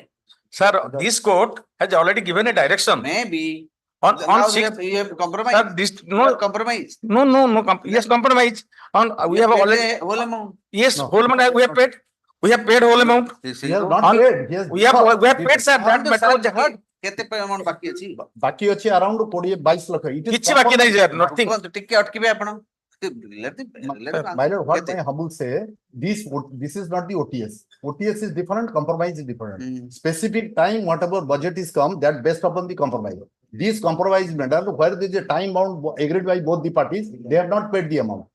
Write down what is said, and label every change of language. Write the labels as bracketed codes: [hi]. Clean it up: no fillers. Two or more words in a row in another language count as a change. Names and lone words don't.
[en] Sir, this court has already given a direction Maybe. on Now you sixth. have compromise. Sir, this, You no, have compromise. yes, compromise. On, we have paid already, the whole amount. yes, No. whole amount we have paid. We have paid whole amount. This He is has no- not On- paid. He has. We have paid, sir. That Sir, matter was heard. [or] କେତେ amount ବାକି ଅଛି? ବାକି ଅଛି around 20-22 ଲକ୍ଷ. [en] It is [or] କିଛି ବାକି ନାହିଁ, [en] sir. compromise. Nothing. [or] କୁହନ୍ତୁ, ଟିକେ ଅଟକିବେ ଆପଣ। [en] Let the- My lord, what [or] କେତେ? [en] my humble say, this is not the OTS. OTS is different, compromise is different. Hmm. Specific time, whatever budget is come, that based upon the compromise. This compromise matter, where there is a time bound agreed by both the parties, they have not paid the amount.